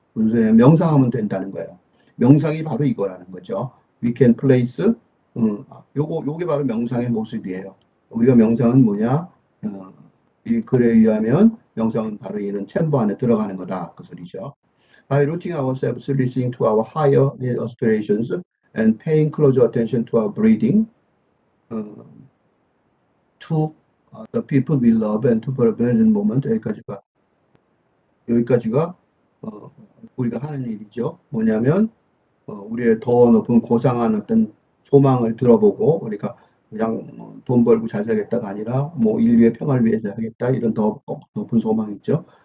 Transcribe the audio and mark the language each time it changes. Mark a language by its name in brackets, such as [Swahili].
[Korean] 무슨 명상하면 된다는 거예요. 명상이 바로 이거라는 거죠. [English] We can place, [Korean] 요게 바로 명상의 모습이에요. 우리가 명상은 뭐냐? 이 글에 의하면 명상은 바로 이런 챔버 안에 들어가는 거다. 그 소리죠. [English] By rooting ourselves, listening to our higher aspirations, and paying closer attention to our breathing, to the people we love and to the present moment. [Korean] 여기까지가 우리가 하는 일이죠. 뭐냐면 우리의 더 높은 고상한 어떤 소망을 들어보고 우리가 그냥 돈 벌고 잘 살겠다가 아니라 뭐 인류의 평화를 위해서 하겠다 이런 더 높은 소망 있죠.